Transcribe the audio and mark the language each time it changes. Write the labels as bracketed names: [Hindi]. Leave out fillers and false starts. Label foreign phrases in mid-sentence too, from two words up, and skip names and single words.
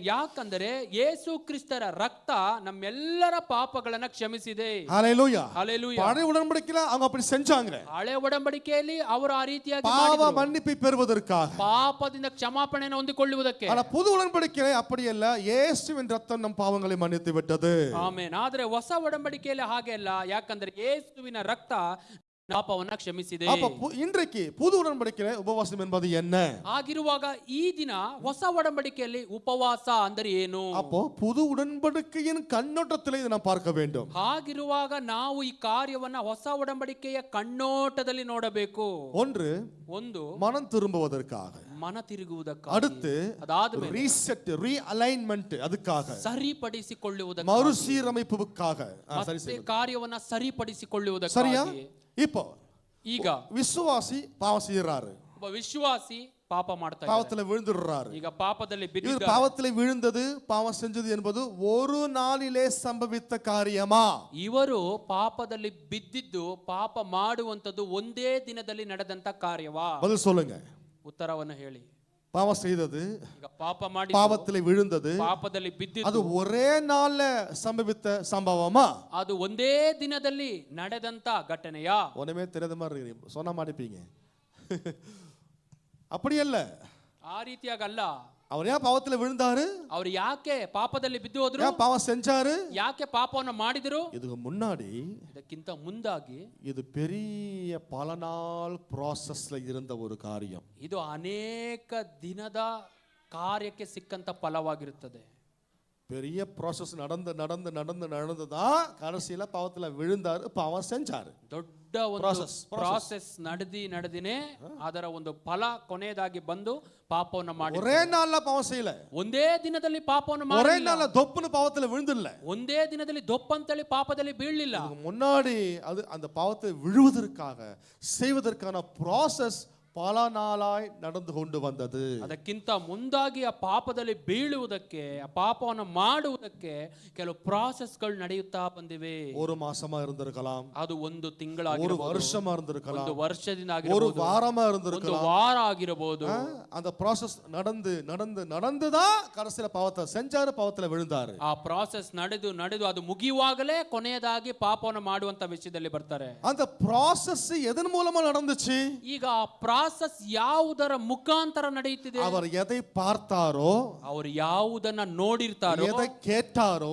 [Kannada] ಯಾಕಂದರೆ ಯೇಸು ಕ್ರಿಸ್ತರ ರಕ್ತ ನಮ್ಮೆಲ್ಲರ ಪಾಪಗಳನ್ನ ಕ್ಷಮಿಸಿದೆ. [Tamil] ஹல்லேலூயா. [Kannada] ಹಲ್ಲೆಲೂಯಾ. [Tamil] பழைய உடன்படிக்கையில அவங்க அப்படி செஞ்சாங்க. [Kannada] ಹಳೆ ಒಡಂಬಡಿಕೆಯಲ್ಲಿ ಅವರು ಆ ರೀತಿಯಾಗಿ [Tamil] பாவ [Kannada] ಮಾಡಿದರು. [Tamil] மன்னிப்பை பெறுவதற்காக. [Kannada] ಪಾಪದಿಂದ ಕ್ಷಮಾಪಣೆಯನ್ನು ಹೊಂದಿಕೊಳ್ಳುವುದಕ್ಕೆ. [Tamil] ஆனா புது உடன்படிக்கையில அப்படி அல்ல. இயேசுவின் ரத்தம் நம் பாவங்களை மன்னித்து விட்டது. [Kannada] ಆಮೇನ್. ಆದ್ರೆ ಹೊಸ ಒಡಂಬಡಿಕೆಯಲ್ಲಿ ಹಾಗೆ ಅಲ್ಲ. ಯಾಕಂದ್ರೆ ಯೇಸುವಿನ ರಕ್ತ ಪಾಪವನ್ನ ಕ್ಷಮಿಸಿದೆ. [Tamil] அப்ப இன்றைக்கு புது உடன்படிக்கையில உபவாசம் என்பது என்ன? [Kannada] ಆಗಿರುವಾಗ ಈ ದಿನ ಹೊಸ ಒಡಂಬಡಿಕೆಯಲ್ಲಿ ಉಪವಾಸ ಅಂದರೆ ಏನು? [Tamil] அப்போ புது உடன்படிக்கையின் கண்ணோட்டத்தில் இதை நாம் பார்க்க வேண்டும். [Kannada] ಹಾಗಿರುವಾಗ ನಾವು ಈ ಕಾರ್ಯವನ್ನ ಹೊಸ ಒಡಂಬಡಿಕೆಯ ಕಣ್ಣೋಟದಲ್ಲಿ ನೋಡಬೇಕು. [Tamil] ಒಂದು மனம் திரும்புவதற்காக, [Kannada] ಮನ ತಿರುಗುವುದಕ್ಕಾಗಿ, [Tamil] அடுத்து [Kannada] ಅದಾದ್ಮೇಲೆ [English] reset realignment [Tamil] அதுக்காக, [Kannada] ಸರಿಪಡಿಸಿಕೊಳ್ಳುವುದಕ್ಕೆ, [Tamil] மறுசீரமைப்புக்காக, [Kannada] ಮತ್ತೆ ಕಾರ್ಯವನ್ನ [Tamil] சரியா? [Kannada] ಸರಿಪಡಿಸಿಕೊಳ್ಳುವುದಕ್ಕಾಗಿ. [Tamil] இப்போ [Kannada] ಈಗ [Tamil] விசுவாசி பாவம் செய்யறாரு, [Kannada] ಒಬ್ಬ ವಿಶ್ವಾಸಿ ಪಾಪ ಮಾಡ್ತಾ ಇದ್ದಾರೆ. [Tamil] பாவத்துல விழுந்துடுறாரு. [Kannada] ಈಗ ಪಾಪದಲ್ಲಿ [Tamil] இவர் [Kannada] ಬಿದ್ದಿದ್ದಾರೆ. [Tamil] பாவத்துல விழுந்தது, பாவம் செஞ்சது என்பது ஒரு நாளிலே சம்பவித்த காரியமா? [Kannada] ಇವರು ಪಾಪದಲ್ಲಿ ಬಿದ್ದಿದ್ದು, ಪಾಪ ಮಾಡುವಂತದ್ದು ಒಂದೇ ದಿನದಲ್ಲಿ ನಡೆದಂತ ಕಾರ್ಯವಾ? [Tamil] பதில் சொல்லுங்க. [Kannada] ಉತ್ತರವನ್ನು ಹೇಳಿ. [Tamil] பாவம் செய்தது, [Kannada] ಈಗ ಪಾಪ ಮಾಡಿ [Tamil] பாவத்துல விழுந்தது, [Kannada] ಪಾಪದಲ್ಲಿ [Tamil] அது [Kannada] ಬಿದ್ದಿದ್ದು [Tamil] ஒரே நாள்ல சம்பவித்த சம்பவமா? [Kannada] ಅದು ಒಂದೇ ದಿನದಲ್ಲಿ ನಡೆದಂತ ಘಟನೆಯಾ? [Tamil] ஒண்ணுமே தெரியாத மாதிரி இருக்கீங்க, சொன்ன மாட்டீங்க. அப்படி அல்ல. [Kannada] ಆ ರೀತಿಯಾಗಲ್ಲ. [Tamil] அவர் ஏன் பாவத்துல விழுந்தாரு? [Kannada] ಅವ್ರು ಯಾಕೆ ಪಾಪದಲ್ಲಿ ಬಿದ್ದು ಹೋದ್ರು? [Tamil] ஏன் பாவம் செஞ்சாரு? [Kannada] ಯಾಕೆ ಪಾಪವನ್ನು ಮಾಡಿದ್ರು? [Tamil] இதுக்கு முன்னாடி [Kannada] ಇದಕ್ಕಿಂತ ಮುಂದಾಗಿ [Tamil] இது பெரிய பல நாள் ப்ராசஸ்ல இருந்த ஒரு காரியம். [Kannada] ಇದು ಅನೇಕ ದಿನದ ಕಾರ್ಯಕ್ಕೆ ಸಿಕ್ಕಂತ ಫಲವಾಗಿರುತ್ತದೆ. [Tamil] பெரிய ப்ராசஸ் நடந்து நடந்து நடந்து நடந்துதான் கடைசியில பாவத்துல விழுந்தாரு, பாவம் செஞ்சாரு. [Kannada] ದೊಡ್ಡ ಒಂದು ಪ್ರಾಸೆಸ್ ನಡೆದಿನೇ ಅದರ ಒಂದು ಫಲ ಕೊನೆಯದಾಗಿ ಬಂದು ಪಾಪವನ್ನು ಮಾಡಿ. [Tamil] ஒரே நாள்ல பாவம் செய்யல, [Kannada] ಒಂದೇ ದಿನದಲ್ಲಿ ಪಾಪವನ್ನು [Tamil] ஒரே [Kannada] ಮಾಡಿ, [Tamil] நாள்ல தொப்புன்னு பாவத்துல விழுந்துடல, [Kannada] ಒಂದೇ ದಿನದಲ್ಲಿ ದೊಪ್ಪಂತಳಿ ಪಾಪದಲ್ಲಿ ಬೀಳಲಿಲ್ಲ. [Tamil] முன்னாடி அது அந்த பாவத்தை விழுவதற்காக செய்வதற்கான ப்ராசஸ் பல நாளாய் நடந்து கொண்டு வந்தது. [Kannada] ಅದಕ್ಕಿಂತ ಮುಂದಾಗಿ ಆ ಪಾಪದಲ್ಲಿ ಬೀಳುವುದಕ್ಕೆ, ಆ ಪಾಪವನ್ನು ಮಾಡುವುದಕ್ಕೆ ಕೆಲವು ಪ್ರಾಸೆಸ್ಗಳು ನಡೆಯುತ್ತಾ ಬಂದಿವೆ. [Tamil] ஒரு மாசமா இருந்திருக்கலாம், [Kannada] ಅದು ಒಂದು [Tamil] ஒரு [Kannada] ತಿಂಗಳಾಗಿರಬಹುದು, [Tamil] வருஷமா இருந்திருக்கலாம், [Kannada] ಒಂದು ವರ್ಷದಿಂದ [Tamil] ஒரு [Kannada] ಆಗಿರಬಹುದು, [Tamil] வாரமா [Kannada] ಒಂದು [Tamil] இருந்திருக்கலாம். [Kannada] ವಾರ ಆಗಿರಬಹುದು. [Tamil] அந்த ப்ராசஸ் நடந்து நடந்து நடந்துதான் கடைசியில பாவத்தை செஞ்சாரு, பாவத்துல விழுந்தாரு. [Kannada] ಆ ಪ್ರಾಸೆಸ್ ನಡೆದು ಅದು ಮುಗಿಯುವಾಗಲೇ ಕೊನೆಯದಾಗಿ ಪಾಪವನ್ನು ಮಾಡುವಂತ ವಿಷಯದಲ್ಲಿ ಬರ್ತಾರೆ. [Tamil] அந்த ப்ராசஸ் எதன் மூலமா நடந்துச்சு? [Kannada] ಈಗ ಆ ಪ್ರಾಸೆಸ್ ಯಾವುದರ ಮುಖಾಂತರ ನಡೆಯುತ್ತಿದೆ? [Tamil] அவர் எதை பார்த்தாரோ, [Kannada] ಅವರು ಯಾವುದನ್ನ ನೋಡಿರ್ತಾರೋ, [Tamil] எதை கேட்டாரோ,